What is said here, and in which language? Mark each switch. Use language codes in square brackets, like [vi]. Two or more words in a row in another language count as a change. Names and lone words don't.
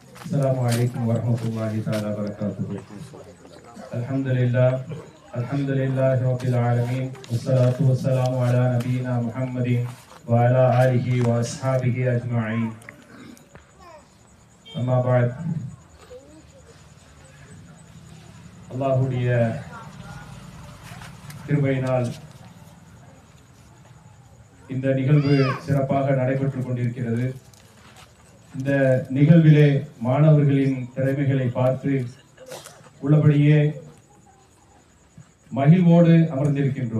[ar] السلام عليكم ورحمة الله تعالى وبركاته. الحمد لله رب العالمين والصلاة والسلام على نبينا محمد وعلى آله وأصحابه أجمعين. أما بعد, [ta] அல்லாஹ்வுடைய கிருபையினால் இந்த நிகழ்வு சிறப்பாக நடைபெற்றுக் கொண்டிருக்கிறது. இந்த நிகழ்விலே மாணவர்களின் திறமைகளை பார்த்து உள்ளபடியே மகிழ்வோடு அமர்ந்திருக்கின்றோம்.